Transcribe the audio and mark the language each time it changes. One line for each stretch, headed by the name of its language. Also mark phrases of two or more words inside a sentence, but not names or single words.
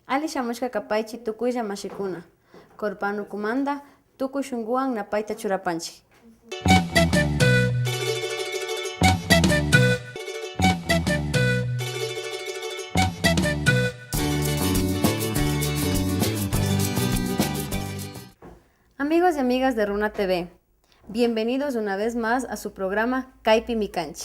Quechua: shamushka kapaychi tukuylla mashikuna. Korpanukumanda tukuy shunguwan napayta churapanchik.
Spanish: Amigos y amigas de Runa TV, bienvenidos una vez más a su programa Kaypi Mikanchi.